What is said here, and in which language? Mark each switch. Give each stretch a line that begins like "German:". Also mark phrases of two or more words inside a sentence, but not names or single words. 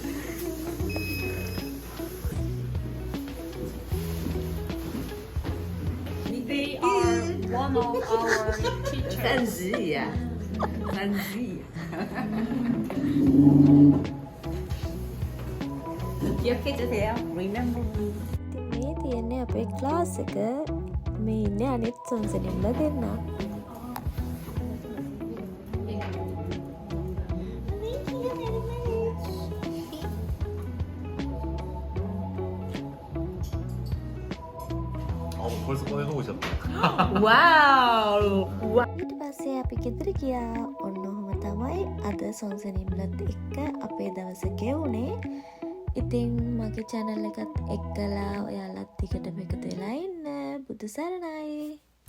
English: They are one of our teachers.
Korean: 3呀，3G。기억해주세요.
English: Remember me.
Sinhala: ඉතින් මේ තියෙන්නේ අපේ ක්ලාස් එක. මේ ඉන්නේ අනිත් සොන්සිනිම්ලා දෙන්නා.
Korean: 벌써 꺼내놓으셨다. 와우.
Sinhala: ඊට පස්සේ අපි ගෙදර ගියා. ඔන්න ඔහොම තමයි අද සොන්සිනිම්ලත් එක්ක අපේ දවස ගෙවුනේ. ඉතින් මගේ channel එකත් එක්කලා ඔයාලත් ටිකටම එකතු වෙලා ඉන්න. බුදු සරණයි.